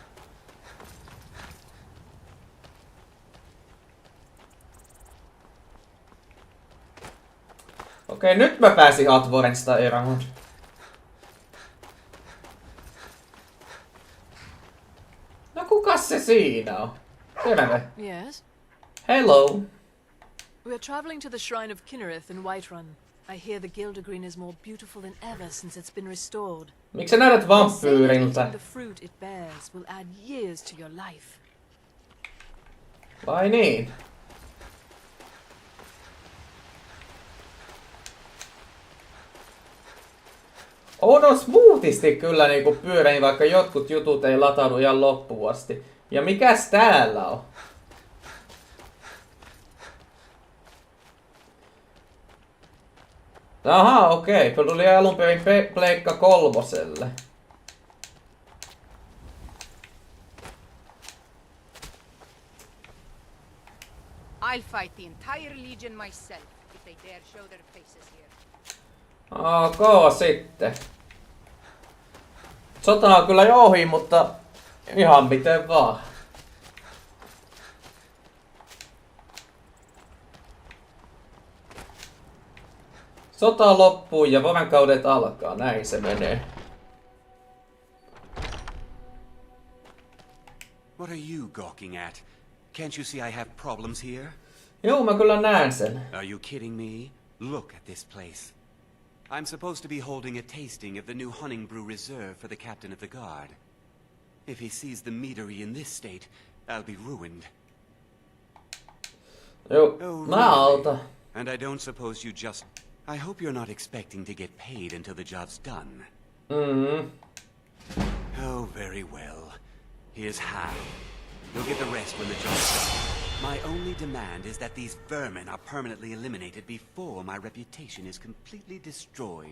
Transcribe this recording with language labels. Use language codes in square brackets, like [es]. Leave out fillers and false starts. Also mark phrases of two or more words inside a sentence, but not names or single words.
[fi] Okei, nyt mä pääsin Hatvarensta eroon. No kukas se siinä on? Terve. [en] Yes? Hello. We are traveling to the shrine of Kinnereth in Whiterun. I hear the Gildergreen is more beautiful than ever since it's been restored. [fi] Miksi sä näytät vampyyriltä? [en] The fruit it bears will add years to your life. [fi] Vai niin? Oudon smoothisti kyllä niinku pyörein, vaikka jotkut jutut ei lataudu ihan loppuun asti. Ja mikäs täällä on? Aha, okei. Kyllä tuli alun perin Pleikka 3:lle. [en] I'll fight the entire legion myself if they dare show their faces here. [fi] Ok, sitten. Sota on kyllä jo ohi, mutta ihan miten vaan. Sota loppuu ja varankaudet alkaa, näin se menee. [en] What are you gawking at? Can't you see I have problems here? [fi] Joo, mä kyllä näen sen. [en] Are you kidding me? Look at this place. I'm supposed to be holding a tasting of the new Hunning Brew Reserve for the captain of the guard. If he sees the meadery in this state, I'll be ruined. [fi] Joo, oh, mä autan. [en] And I don't suppose you just... I hope you're not expecting to get paid until the job's done. Oh, very well. Here's how. You'll get the rest when the job's done. My only demand is that these vermin are permanently eliminated before my reputation is completely destroyed.